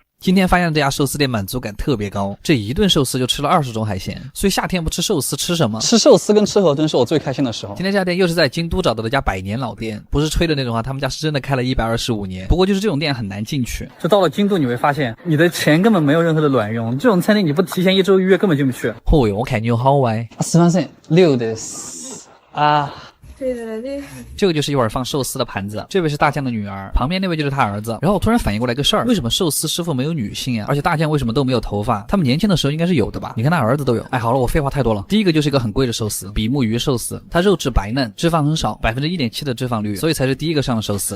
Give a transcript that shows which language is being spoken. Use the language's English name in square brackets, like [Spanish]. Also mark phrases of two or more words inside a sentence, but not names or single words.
[Chinese] 今天发现这家寿司店满足感特别高，这一顿寿司就吃了20种海鲜，所以夏天不吃寿司吃什么？吃寿司跟吃河豚是我最开心的时候。今天这家店又是在京都找到的家100年老店，不是吹的那种啊，他们家是真的开了125年。不过就是这种店很难进去，就到了京都你会发现，你的钱根本没有任何的卵用，这种餐厅你不提前1周预约根本进不去。哦哟，我看你有好歪。 [Japanese] すみません、6です。啊。 [Chinese] 这个就是一碗放寿司的盘子，这位是大将的女儿，旁边那位就是他儿子。然后我突然反应过来个事儿，为什么寿司师傅没有女性啊？而且大将为什么都没有头发？他们年轻的时候应该是有的吧？你看他儿子都有。好了，我废话太多了。第一个就是一个很贵的寿司，比目鱼寿司，它肉质白嫩，脂肪很少，1.7%的脂肪率，所以才是第一个上的寿司。